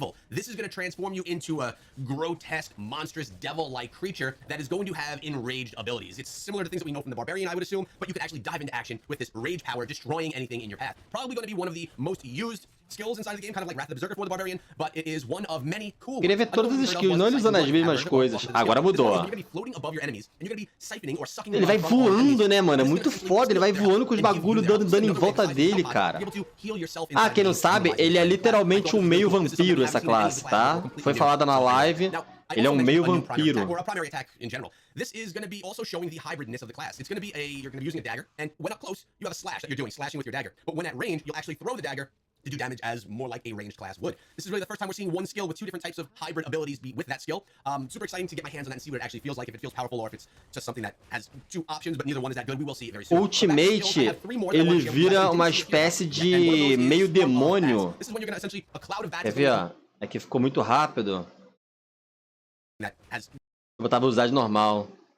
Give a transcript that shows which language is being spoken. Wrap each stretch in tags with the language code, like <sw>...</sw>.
<en>This is going to transform you into a grotesque, monstrous, devil-like creature that is going to have enraged abilities. It's similar to things that we know from the Barbarian, I would assume, but you can actually dive into action with this rage power, destroying anything in your path. Probably going to be one of the most used skills inside of the game, kind of like Wrath of the Berserker for the Barbarian, but it is one of many cool.</en> <pt>Queria ver todas as skills, não ele usando as mesmas coisas. Agora mudou. Ele vai voando, né, mano? É muito foda, ele vai voando com os bagulhos dando em volta dele, cara. Ah, quem não sabe, ele é literalmente um meio vampiro, essa classe, tá? Foi falada na live. Ele é um meio vampiro.</pt> <en>This is going to be also showing the hybridness of the class. It's going to be you're going to be using a dagger, and when up close, you have a slash that you're doing, slashing with your dagger. But when at range, you'll actually throw the dagger to do damage as more like a ranged class would. This is really the first time we're seeing one skill with two different types of hybrid abilities be with that skill. Super exciting to get my hands on that and see what it actually feels like, if it feels powerful or if it's just something that has two options, but neither one is that good. We will see it very soon.</en> <pt>Ultimate, ele vira uma espécie de meio demônio. Quer ver, ó? Aqui ficou muito rápido. Eu botar a velocidade normal.</pt>